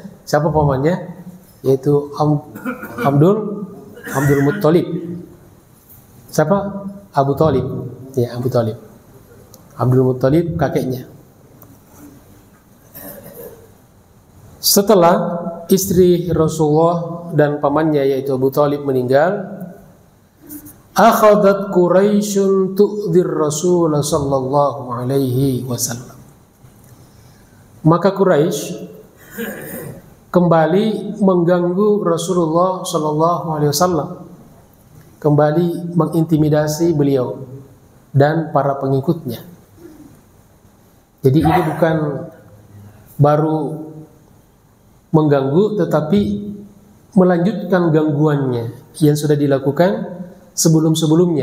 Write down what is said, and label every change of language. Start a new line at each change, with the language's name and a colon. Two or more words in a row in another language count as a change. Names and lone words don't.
Indonesian: Siapa pamannya? Yaitu Abdul Muttalib. Siapa? Abu Talib. Ya, Abu Talib. Abdul Muttalib kakeknya. Setelah istri Rasulullah dan pamannya yaitu Abu Talib meninggal,
Arabic: أخذت قريش تؤذي الرسول صلى الله عليه وسلم.
Indonesian: Maka Quraisy kembali mengganggu Rasulullah
Arabic: صلى الله عليه وسلم,
Indonesian: kembali mengintimidasi beliau dan para pengikutnya. Jadi ini bukan baru mengganggu, tetapi melanjutkan gangguannya yang sudah dilakukan sebelum-sebelumnya.